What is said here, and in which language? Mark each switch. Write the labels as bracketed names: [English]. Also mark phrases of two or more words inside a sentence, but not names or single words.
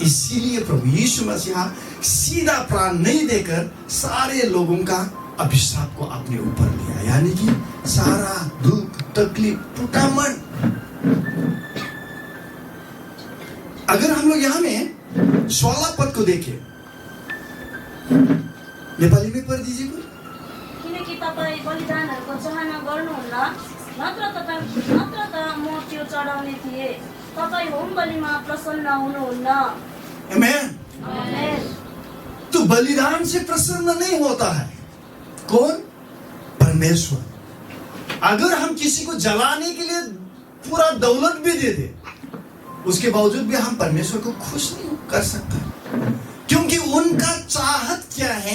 [Hindi] इसीलिए प्रभु यीशु मसीह सीधा प्राण नहीं देकर सारे लोगों का अभिशाप को अपने ऊपर लिया, यानी कि सारा दुख, तकलीफ, टूटा मन। अगर हम लोग यहाँ में 16 पद को देखें, नेपाली में पढ़ दीजिए। [Nepali] किनकि तपाईँ बलिदानहरूको चाहना गर्नुहुन्न, नत्र त म त्यो चढाउने थिएँ। तपाईँ होम बलिमा प्रसन्न हुनुहुन्न। आमेन। [Hindi] तो बलिदान से प्रसन्न नहीं होता है कौन? परमेश्वर। अगर हम किसी को जलाने के लिए पूरा दौलत भी दे दे, उसके बावजूद भी हम परमेश्वर को खुश नहीं कर सकते, क्योंकि उनका चाहत क्या है?